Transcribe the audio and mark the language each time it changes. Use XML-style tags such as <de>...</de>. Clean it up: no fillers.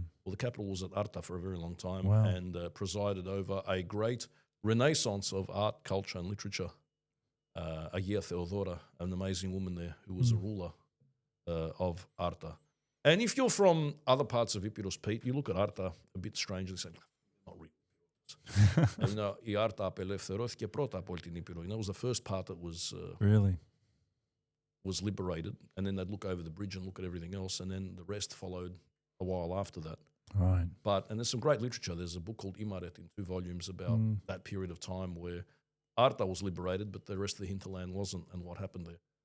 <en>Well, the capital was at Arta for a very long time and presided over a great renaissance of art, culture, and literature. Agia Theodora, an amazing woman there who was a ruler of Arta. And if you're from other parts of Ipiros, Pete, you look at Arta a bit strangely and say, not really.</en> <el>Η Άρτα απελευθερώθηκε πρώτα από όλη την Ήπειρο.</el> <en>That was the first part that was was liberated, and then they'd look over the bridge and look at everything else, and then the rest followed a while after that. Right. And there's some great literature. There's a book called Imaret in 2 volumes about that period of time where Arta was liberated, but the rest of the hinterland wasn't, and what happened there.</en>